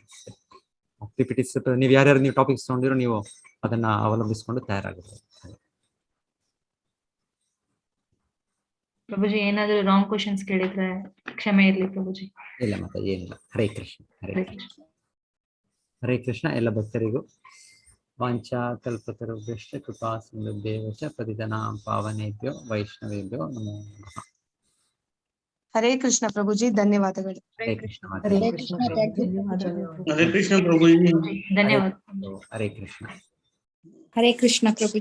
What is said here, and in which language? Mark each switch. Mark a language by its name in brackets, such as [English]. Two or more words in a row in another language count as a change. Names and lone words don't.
[Kannada] PPTs ನೀವು ಯಾರ್ಯಾರು ನೀವು ಟಾಪಿಕ್ಸ್ ತಗೊಂಡಿರೋ ನೀವು ಅದನ್ನ ಅವಲಂಬಿಸ್ಕೊಂಡು ತಯಾರಾಗುತ್ತೆ. ಪ್ರಭುಜಿ, ಏನಾದ್ರು [English] wrong questions [Kannada] ಕೇಳಿದ್ರೆ ಕ್ಷಮೆ ಇರ್ಲಿ ಪ್ರಭುಜಿ. ಇಲ್ಲ ಮತ್ತೆ ಏನಿಲ್ಲ. [Sanskrit] ಹರೇ ಕೃಷ್ಣ. ಹರೇ ಕೃಷ್ಣ. [Kannada] ಎಲ್ಲ ಭಕ್ತರಿಗೂ [Sanskrit] ವಾಂಚಾ ಕಲ್ಪತರುಭ್ಯಶ್ಚ ಕೃಪಾ ಸಿಂಧುಭ್ಯೇವ ಚ ಪತಿತನಾಂ ಪಾವನೇಭ್ಯೋ ವೈಷ್ಣವೇಭ್ಯೋ ನಮೋ ನಮಃ. ಹರೇ ಕೃಷ್ಣ [Kannada] ಪ್ರಭುಜಿ, ಧನ್ಯವಾದಗಳು. [Sanskrit] ಹರೇ ಕೃಷ್ಣ. ಹರೇ ಕೃಷ್ಣ ಹರೇ ಕೃಷ್ಣ ಪ್ರಭುಜಿ, [Kannada] ಧನ್ಯವಾದ. [Sanskrit] ಹರೇ ಕೃಷ್ಣ. ಹರೇ ಕೃಷ್ಣ ಪ್ರಭು.